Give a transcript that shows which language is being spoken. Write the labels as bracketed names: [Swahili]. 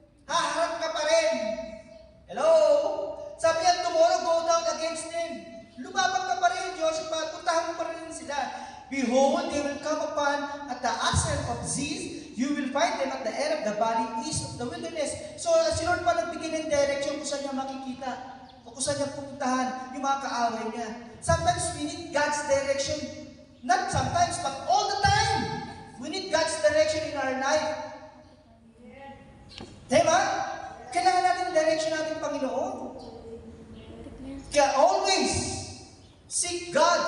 [Filipino] Haharap ka pa rin. Hello? Sabi niya, [English] tomorrow, go down against them. [Filipino] Lumabang ka pa rin, Joshua, puntahan mo pa rin sila. [English] Behold, they will come upon at the ascent of Ziz. You will find them at the end of the valley east of the wilderness. [Filipino] So, si Lord pa nagbigay ng direction kung saan niya makikita. O kung saan niya pupuntahan yung mga kaaway niya. [English] Sometimes we need God's direction. Not sometimes, but all the time. We need God's direction in our life. [Filipino] Diba? Kailangan natin direction natin, Panginoon. Kaya [English] always seek God.